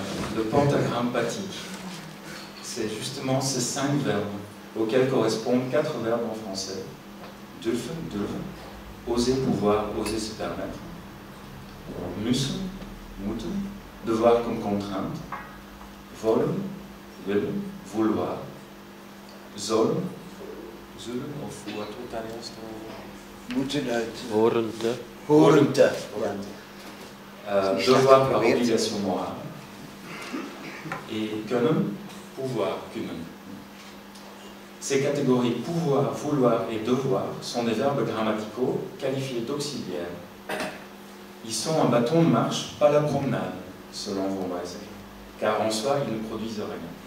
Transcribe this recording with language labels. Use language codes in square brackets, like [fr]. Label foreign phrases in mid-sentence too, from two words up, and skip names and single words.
[fr] Le pentagramme pathique, c'est justement ces 5 verbes auxquels correspondent 4 verbes en français. Dürfen, oser, pouvoir, oser se permettre. Müssen, moeten, devoir comme contrainte. Wollen, willen, vouloir. [nl] Sollen, zullen, of hoe wordt het Italiaans? Moeten uit. Horende. Horende. [fr] Devoir par obligation morale. Et können, pouvoir, kunnen. Ces catégories pouvoir, vouloir et devoir sont des verbes grammaticaux qualifiés d'auxiliaires. Ils sont un bâton de marche, pas la promenade, selon von Weizsäcker, car en soi, ils ne produisent rien.